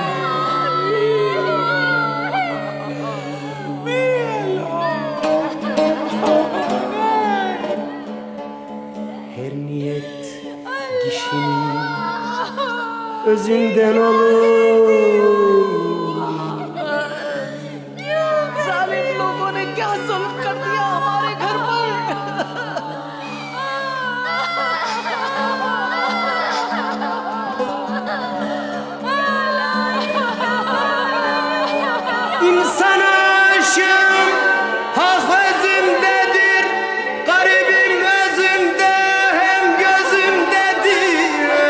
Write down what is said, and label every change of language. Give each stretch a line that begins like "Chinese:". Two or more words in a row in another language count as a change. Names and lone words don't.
Turkish: Her niyet kişinin özünden olur.
Hindi: जालिम लोगों ने क्या जुल्म कर दिया हमारे घर पर।
Turkish: İnsan aşığım hak özümdedir, garibim özümde hem gözümdedir.